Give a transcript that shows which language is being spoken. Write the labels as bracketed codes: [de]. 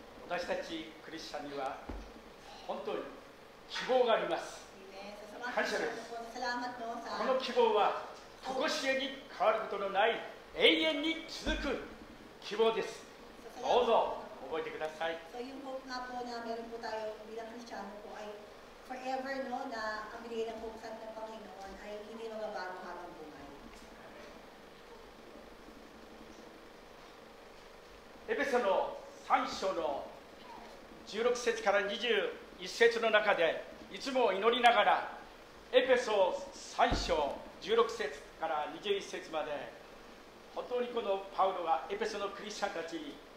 [ja] 私たちクリスチャンには本当に希望があります。感謝です。 [tl] Salamat no [ja] この希望は常しえに変わることのない永遠に続く希望です。どうぞ覚えてください。 [tl] So yung hope nga po na meron po tayo bilang Kristiyano po ay forever no na ang binigay ng hope sa ng Panginoon ay hindi mababago habang buhay. [ja] エペソの3章の16節から21節の中でいつも祈りながらエペソ3章16節から21節まで本当にこのパウロがエペソのクリスチャンたちに